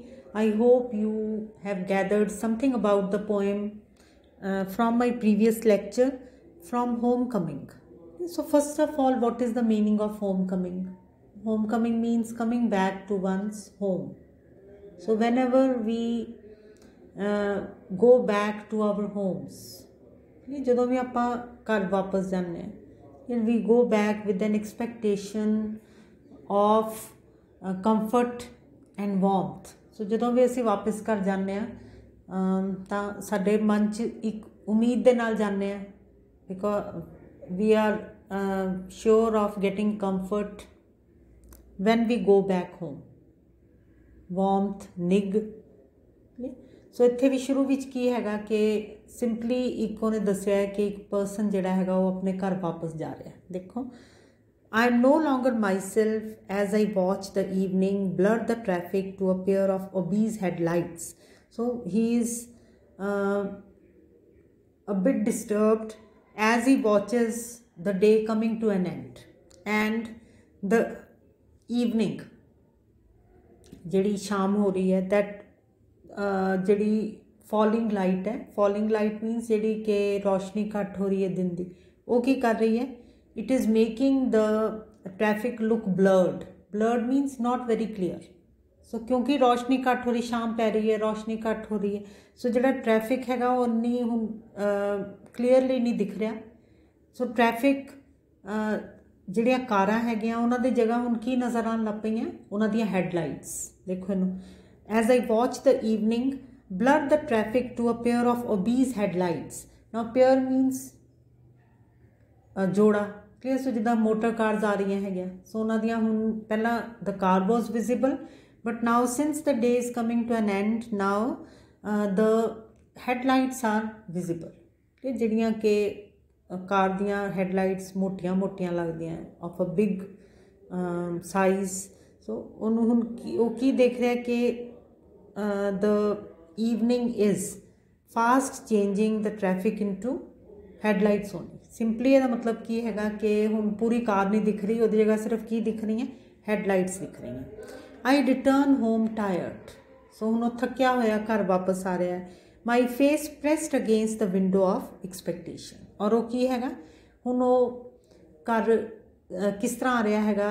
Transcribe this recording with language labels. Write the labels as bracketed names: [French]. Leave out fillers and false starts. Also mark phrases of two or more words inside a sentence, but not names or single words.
[English] I hope you have gathered something about the poem from my previous lecture, From Homecoming. So first of all, what is the meaning of homecoming? Homecoming means coming back to one's home. So whenever we go back to our homes, [Punjabi] ਜਦੋਂ ਵੀ ਆਪਾਂ ਘਰ ਵਾਪਸ ਜਾਂਦੇ ਹਾਂ [English] we go back with an expectation of comfort and warmth. [Punjabi] ਸੋ ਜਦੋਂ ਵੀ ਅਸੀਂ ਵਾਪਸ ਘਰ ਜਾਂਦੇ ਹਾਂ ਤਾਂ ਸਾਡੇ ਮਨ 'ਚ ਇੱਕ ਉਮੀਦ ਦੇ ਨਾਲ ਜਾਂਦੇ ਹਾਂ [English] because we are sure of getting comfort when we go back home, [Punjabi] ਵਾਰਮਥ, ਨਿੱਘ। ਸੋ ਇੱਥੇ ਵੀ ਸ਼ੁਰੂ ਵਿੱਚ ਕੀ ਹੈਗਾ ਕਿ ਸਿੰਪਲੀ ਇੱਕ ਉਹਨੇ ਦੱਸਿਆ ਹੈ ਕਿ ਇੱਕ ਪਰਸਨ ਜਿਹੜਾ ਹੈਗਾ ਉਹ ਆਪਣੇ ਘਰ ਵਾਪਸ ਜਾ ਰਿਹਾ। ਦੇਖੋ, [English] I am no longer myself as I watch the evening blur the traffic to a pair of obese headlights. So he is a bit disturbed as he watches the day coming to an end and the evening [Punjabi] ਜਿਹੜੀ ਸ਼ਾਮ ਹੋ ਰਹੀ ਹੈ that ਜਿਹੜੀ [English] falling light [Punjabi] ਹੈ, [English] falling light means [Punjabi] ਜਿਹੜੀ ਕਿ ਰੋਸ਼ਨੀ ਘੱਟ ਹੋ ਰਹੀ ਹੈ ਦਿਨ ਦੀ, ਉਹ ਕੀ ਕਰ ਰਹੀ ਹੈ? [English] it is making the traffic look blurred. blurred means not very clear. [Punjabi] ਸੋ ਕਿਉਂਕਿ ਰੋਸ਼ਨੀ ਘੱਟ ਹੋ ਰਹੀ, ਸ਼ਾਮ ਪੈ ਰਹੀ ਹੈ, ਰੋਸ਼ਨੀ ਘੱਟ ਹੋ ਰਹੀ ਹੈ, ਸੋ ਜਿਹੜਾ ਟ੍ਰੈਫਿਕ ਹੈਗਾ ਉਹ ਇੰਨੀ ਹੁਣ ਕਲੀਅਰਲੀ ਨਹੀਂ ਦਿਖ ਰਿਹਾ। ਸੋ ਟ੍ਰੈਫਿਕ ਜਿਹੜੀਆਂ ਕਾਰਾਂ ਹੈਗੀਆਂ ਉਹਨਾਂ ਦੀ ਜਗ੍ਹਾ ਹੁਣ ਕੀ ਨਜ਼ਰ ਆਉਣ ਲੱਗ ਪਈਆਂ? ਉਹਨਾਂ ਦੀਆਂ ਹੈਡਲਾਈਟਸ। ਦੇਖੋ ਇਹਨੂੰ, [English] as I watch the evening blur the traffic to a pair of obese headlights. Now pair means ਜੋੜਾ, ਕਲੀਅਰ। [Punjabi] ਸੋ ਜਿੱਦਾਂ ਮੋਟਰ ਕਾਰਸ ਆ ਰਹੀਆਂ ਹੈਗੀਆਂ, ਸੋ ਉਹਨਾਂ ਦੀਆਂ ਹੁਣ ਪਹਿਲਾਂ [English] the car was visible but now since the day is coming to an end now the headlights are visible। [Punjabi] ਕਿ ਜਿਹੜੀਆਂ ਕਿ ਕਾਰ ਦੀਆਂ ਹੈਡਲਾਈਟਸ ਮੋਟੀਆਂ ਮੋਟੀਆਂ ਲੱਗਦੀਆਂ [English] of a big size। [Punjabi] ਸੋ ਉਹਨੂੰ ਹੁਣ ਉਹ ਕੀ ਦੇਖ ਰਿਹਾ ਕਿ [English] the evening is fast changing the traffic into headlights only। [Punjabi] ਸਿੰਪਲੀ ਇਹਦਾ ਮਤਲਬ ਕੀ ਹੈਗਾ ਕਿ ਹੁਣ ਪੂਰੀ ਕਾਰ ਨਹੀਂ ਦਿਖ ਰਹੀ, ਉਹਦੀ ਜਗ੍ਹਾ ਸਿਰਫ ਕੀ ਦਿਖ ਰਹੀਆਂ? ਹੈਡਲਾਈਟਸ ਦਿਖ ਰਹੀਆਂ। [English] I return home tired. [Punjabi] ਸੋ ਹੁਣ ਉਹ ਥੱਕਿਆ ਹੋਇਆ ਘਰ ਵਾਪਸ ਆ ਰਿਹਾ। [English] my face pressed against the window of expectation. [Punjabi] ਔਰ ਉਹ ਕੀ ਹੈਗਾ ਹੁਣ? ਉਹ ਘਰ ਕਿਸ ਤਰ੍ਹਾਂ ਆ ਰਿਹਾ ਹੈਗਾ?